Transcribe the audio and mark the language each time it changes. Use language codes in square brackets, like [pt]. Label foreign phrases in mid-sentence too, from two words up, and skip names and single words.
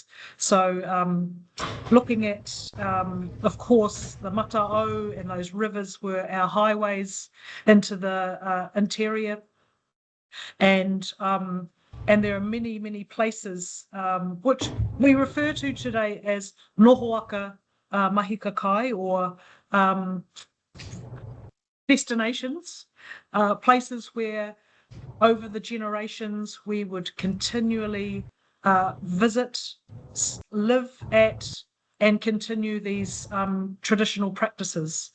[en] So looking at, of course, the Mata'o and those rivers were our highways into the interior. And there are many, many places which we refer to today as [mi] nohoaka mahika kai, [en] or destinations, places where over the generations we would continually visit, live at, and continue these traditional practices.